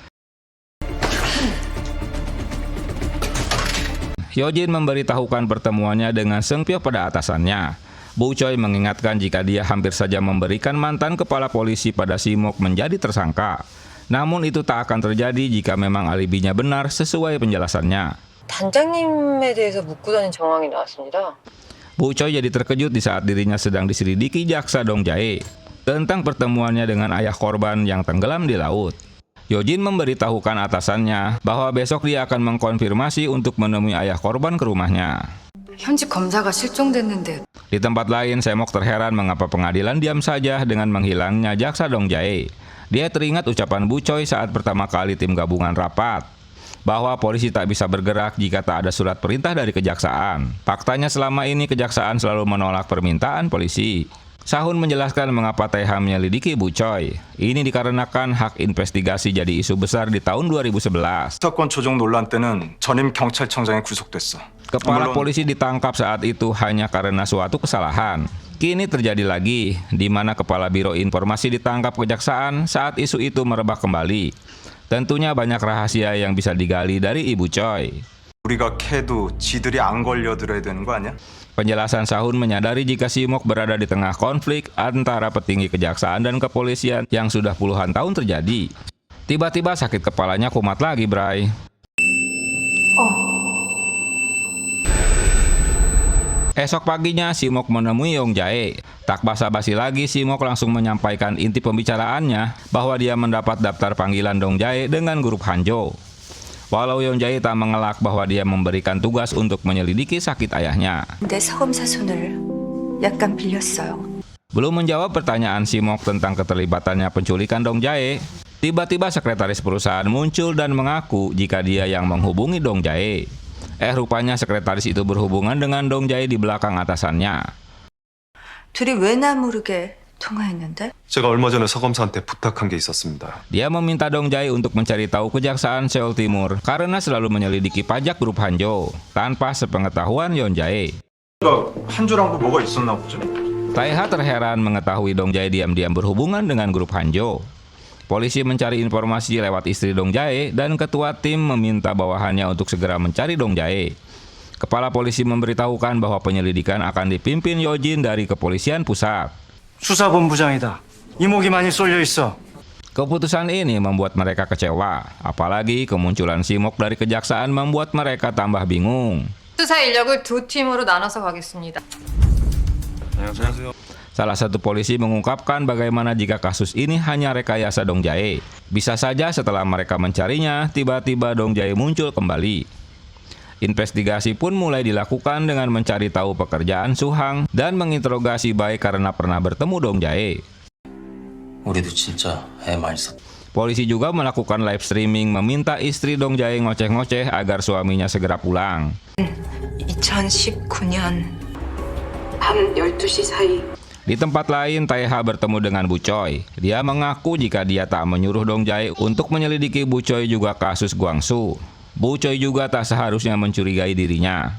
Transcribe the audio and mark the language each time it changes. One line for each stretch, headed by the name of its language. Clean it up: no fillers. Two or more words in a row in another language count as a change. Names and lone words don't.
Indonesian: Yojin memberitahukan pertemuannya dengan Seung Pyo pada atasannya. Bu Choi mengingatkan jika dia hampir saja memberikan mantan kepala polisi pada Simok menjadi tersangka. Namun itu tak akan terjadi jika memang alibinya benar sesuai penjelasannya.
Korean: 단장님에 대해서 묻고 다닌 정황이 나왔습니다.
Indonesian: Bu Choi jadi terkejut di saat dirinya sedang diselidiki jaksa Dong Jae tentang pertemuannya dengan ayah korban yang tenggelam di laut. Yojin memberitahukan atasannya bahwa besok dia akan mengkonfirmasi untuk menemui ayah korban ke rumahnya.
Korean: 현직 검사가 실종됐는데
Indonesian: Di tempat lain, Semok terheran mengapa pengadilan diam saja dengan menghilangnya jaksa Dong Jae. Dia teringat ucapan Bu Choi saat pertama kali tim gabungan rapat, bahwa polisi tak bisa bergerak jika tak ada surat perintah dari kejaksaan. Faktanya selama ini kejaksaan selalu menolak permintaan polisi. Sahun menjelaskan mengapa Taeha menyelidiki Bu Choi. Ini dikarenakan hak investigasi jadi isu besar di tahun 2011.
Korean: 사건 조정 논란 때는 전임 경찰청장이 구속됐어.
Indonesian: Kepala polisi ditangkap saat itu hanya karena suatu kesalahan. Kini terjadi lagi, di mana Kepala Biro Informasi ditangkap kejaksaan saat isu itu merebak kembali. Tentunya banyak rahasia yang bisa digali dari Ibu Choi.
Korean: 우리가 캐도 지들이 안 걸려들어야 되는 거 아니야?
Indonesian: Penjelasan Sahun menyadari jika Simok berada di tengah konflik antara petinggi kejaksaan dan kepolisian yang sudah puluhan tahun terjadi. Tiba-tiba sakit kepalanya kumat lagi, Bray. Esok paginya Simok menemui Yong Jae. Tak basa-basi lagi, Simok langsung menyampaikan inti pembicaraannya bahwa dia mendapat daftar panggilan Dong Jae dengan grup Hanjo. Walau Yong Jae tak mengelak bahwa dia memberikan tugas untuk menyelidiki sakit ayahnya.
Korean: 내 사검사 손을 약간 빌렸어요.
Indonesian: Belum menjawab pertanyaan Simok tentang keterlibatannya penculikan Dong Jae, tiba-tiba sekretaris perusahaan muncul dan mengaku jika dia yang menghubungi Dong Jae. Rupanya sekretaris itu berhubungan dengan Dong Jae di belakang atasannya.
Korean: 둘이 왜 나 모르게 통화했는데? 제가 얼마 전에 서검사한테 부탁한 게 있었습니다.
Indonesian: Dia meminta Dong Jae untuk mencari tahu kejaksaan Seoul Timur karena selalu menyelidiki pajak grup Hanjo tanpa sepengetahuan Yong Jae.
Korean: 한조랑도 뭐가 있었나 보죠?
Indonesian: Taeha terheran mengetahui Dong Jae diam-diam berhubungan dengan grup Hanjo. Polisi mencari informasi lewat istri Dong Jae dan ketua tim meminta bawahannya untuk segera mencari Dong Jae. Kepala polisi memberitahukan bahwa penyelidikan akan dipimpin Yojin dari kepolisian pusat.
Korean: 수사본부장이다. 이목이 많이 쏠려 있어. Keputusan ini membuat mereka kecewa, apalagi kemunculan Simok dari kejaksaan membuat mereka tambah bingung. 수사 인력을 두 팀으로 나눠서 가겠습니다. 안녕하세요.
Indonesian: Salah satu polisi mengungkapkan bagaimana jika kasus ini hanya rekayasa Dong Jae. Bisa saja setelah mereka mencarinya, tiba-tiba Dong Jae muncul kembali. Investigasi pun mulai dilakukan dengan mencari tahu pekerjaan Suhang dan menginterogasi Bae karena pernah bertemu Dong Jae.
Korean: 우리도 진짜 애 많이 썼.
Indonesian: Polisi juga melakukan
English: live streaming
Indonesian: meminta istri Dong Jae ngoceh-ngoceh agar suaminya segera pulang.
Korean: 2019년 밤 12시 사이
Indonesian: Di tempat lain, Taeha bertemu dengan Bu Choi. Dia mengaku jika dia tak menyuruh Dong Jae untuk menyelidiki Bu Choi juga kasus Guangsu. Bu Choi juga tak seharusnya mencurigai dirinya.